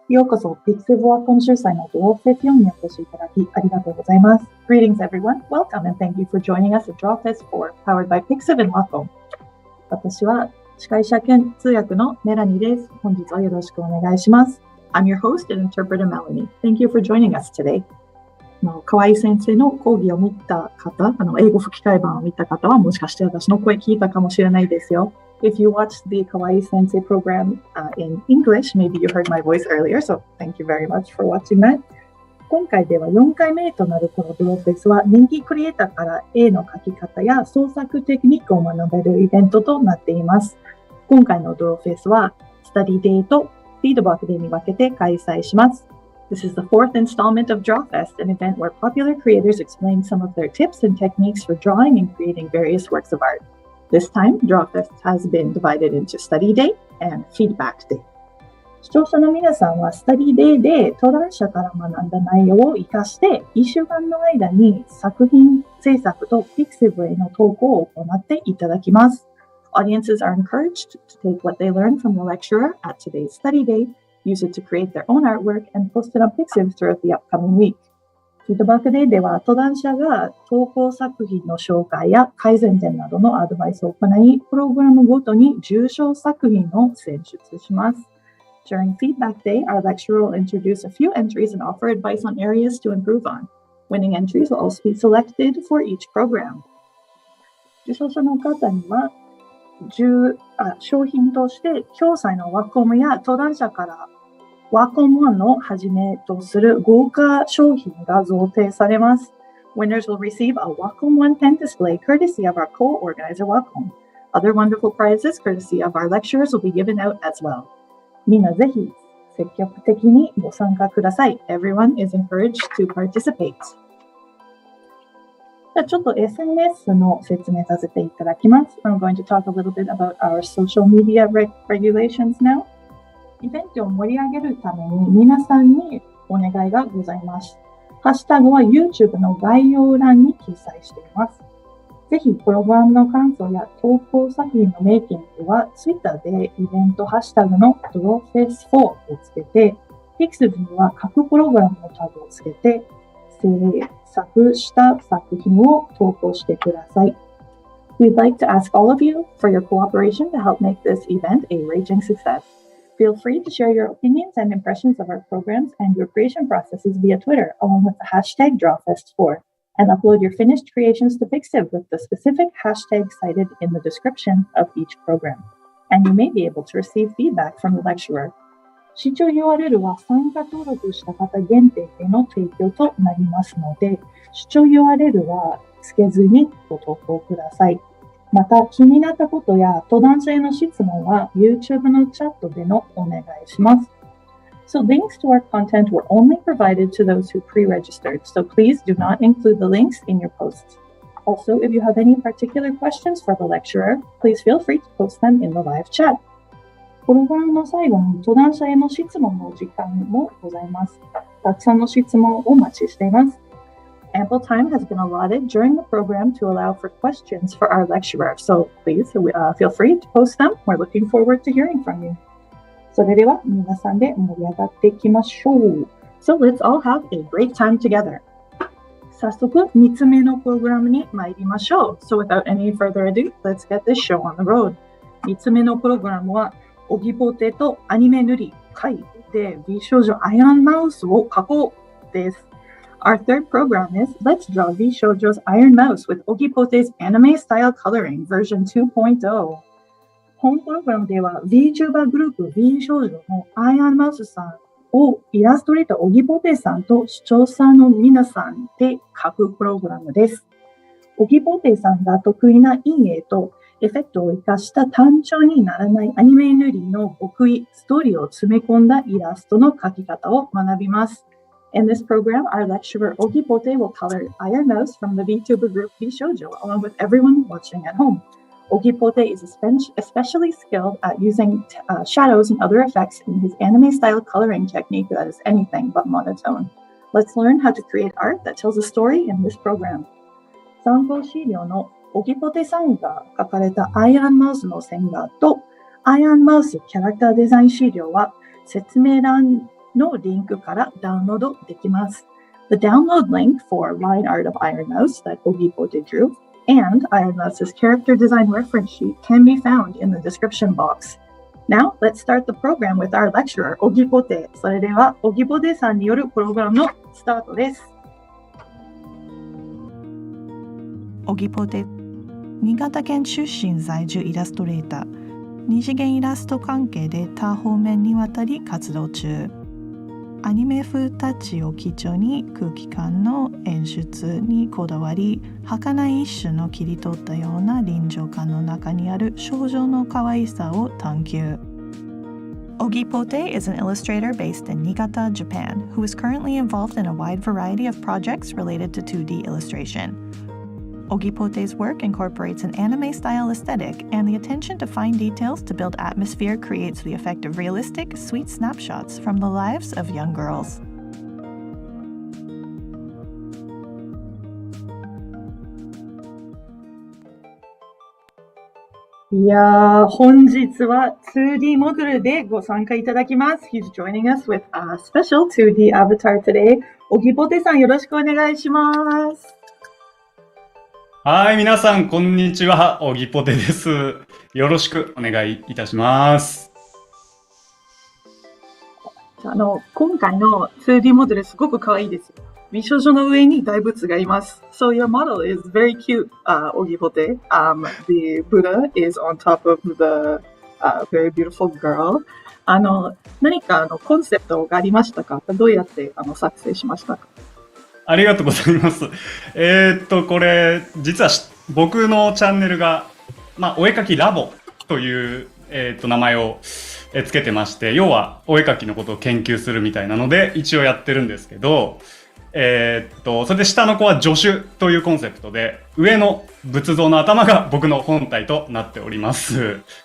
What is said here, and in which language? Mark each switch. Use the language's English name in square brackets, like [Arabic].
[Japanese] ようこそ、ピクセブワコン主催のドローフェス4にお越しいただきありがとうございます。 [English] Greetings everyone. Welcome and thank you for joining us at Drawfest4, powered by Pixiv and Wacom. [Japanese] 私は司会者兼通訳のメラニーです。本日はよろしくお願いします。 [English] I'm your host and interpreter Melanie. Thank you for joining us today. [Japanese] 河合先生の講義を見た方、英語吹き替え版を見た方はもしかして私の声聞いたかもしれないですよ。 [English] If you watched the Kawaii Sensei program in English, maybe you heard my voice earlier, so thank you very much for watching that. [Japanese] 今回では4回目となるこのドローフェスは人気クリエイターから絵の描き方や創作テクニックを学べるイベントとなっています。今回のドローフェスはスタディデーとフィードバックデーに分けて開催します。 [English] This is the fourth installment of Drawfest, an event where popular creators explain some of their tips and techniques for drawing and creating various works of art.This time, Drawfest has been divided into Study Day and Feedback Day. [Japanese] 視聴者の皆さんは Study Day で登壇者から学んだ内容を活かして1週間の間に作品制作と Pixiv への投稿を行っていただきます。 [English] Audiences are encouraged to take what they learned from the lecturer at today's Study Day, use it to create their own artwork, and post it on Pixiv throughout the upcoming week. [Japanese] フィードバックデーでは登壇者が投稿作品の紹介や改善点などのアドバイスを行い、プログラムごとに受賞作品を選出します。 [English] During Feedback Day, our lecturer will introduce a few entries and offer advice on areas to improve on. Winning entries will also be selected for each program. [Japanese] 受賞者の方には商品として教材のワコムや登壇者からWacom をはじめとする豪華商品が贈呈されます。 [English] Winners will receive a Wacom One pen display courtesy of our co-organizer Wacom. Other wonderful prizes courtesy of our lecturers will be given out as well. [Japanese] みんなぜひ積極的にご参加ください。 [English] Everyone is encouraged to participate. [Japanese] じゃあちょっと SNS の説明させていただきます。 [English] I'm going to talk a little bit about our social media regulations now. [Japanese] イベントを盛り上げるために皆さんにお願いがございます。ハッシュタグは YouTube の概要欄に記載しています。ぜひプログラムの感想や投稿作品のメイキングは Twitter でイベントハッシュタグの Drawfest4 をつけて、Pixiv には各プログラムのタグをつけて制作した作品を投稿してください。 [English] We'd like to ask all of you for your cooperation to help make this event a raging success.Feel free to share your opinions and impressions of our programs and your creation processes via Twitter, along with the hashtag Drawfest4, and upload your finished creations to Pixiv with the specific hashtag cited in the description of each program. And you may be able to receive feedback from the lecturer. [Japanese] 視聴 URL は参加登録した方限定での提供となりますので、視聴 URL はつけずにご投稿ください。また気になったことや登壇者への質問は YouTube のチャットでのお願いします。 [English] So links to our content were only provided to those who pre-registered, so please do not include the links in your posts. Also, if you have any particular questions for the lecturer, please feel free to post them in the live chat. [Japanese] プログラムの最後に登壇者への質問の時間もございます。たくさんの質問をお待ちしています。 [English] Ample time has been allotted during the program to allow for questions for our lecturer, so please feel free to post them. We're looking forward to hearing from you. [Japanese] それでは皆さんで盛り上がっていきましょう。 [English] So let's all have a great time together. [Japanese] 早速3つ目のプログラムに参りましょう。 [English] So without any further ado, let's get this show on the road. [Japanese] 3つ目のプログラムはオギポテとアニメ塗り会でVshojo ironmouseを描こうです。 [English] Our third program is Let's Draw Vshojo's Iron Mouse with Ogipote's Anime-Style Coloring version 2.0. [Japanese] 本プログラムでは VTuber グループ Vshojo のアイアンマウスさんをイラストレーターオギポテさんと視聴者の皆さんで書くプログラムです。オギポテさんが得意な陰影とエフェクトを生かした単調にならないアニメ塗りの極意、ストーリーを詰め込んだイラストの描き方を学びます。 [English] In this program, our lecturer Ogipote will color Iron Mouse from the VTuber group Vshojo, along with everyone watching at home. Ogipote is especially skilled at using shadows and other effects in his anime-style coloring technique that is anything but monotone. Let's learn how to create art that tells a story in this program. [Japanese] 参考資料のオギポテさんが描かれたアイアンマウスの線画とアイアンマウスキャラクターデザイン資料は説明欄のリンクからダウンロードできます。 [English] The download link for Line Art of ironmouse that Ogipote drew and ironmouse's character design reference sheet can be found in the description box. Now, let's start the program with our lecturer, Ogipote. [Japanese] それでは、Ogipote さんによるプログラムのスタートです。 Ogipote、新潟県出身在住イラストレーター。二次元イラスト関係で多方面にわたり活動中。アニメ風タッチを基調に空気感の演出にこだわり、儚い一種の切り取ったような臨場感の中にある少女の可愛さを探求。 [English] Ogipote is an illustrator based in Niigata, Japan, who is currently involved in a wide variety of projects related to 2D illustration.Ogipote's work incorporates an anime-style aesthetic, and the attention to fine details to build atmosphere creates the effect of realistic, sweet snapshots from the lives of young girls. [Japanese] いやー、本日は 2D モデルでご参加いただきます。 [English] He's joining us with a special 2D avatar today. [Japanese] Ogipote さんよろしくお願いします。はい、皆さん、こんにちは。オギポテです。よろしくお願いいたします。今回の 2D モデルすごく可愛いですよ。美少女の上に大仏がいます。 [English] So your model is very cute, Ogipote. The Buddha is on top of the very beautiful girl. [Japanese] 何かコンセプトがありましたか？どうやって作成しましたか？ありがとうございます。これ、実は僕のチャンネルが、お絵かきラボという、名前をつけてまして、要はお絵かきのことを研究するみたいなので、一応やってるんですけど、それで下の子は助手というコンセプトで、上の仏像の頭が僕の本体となっております。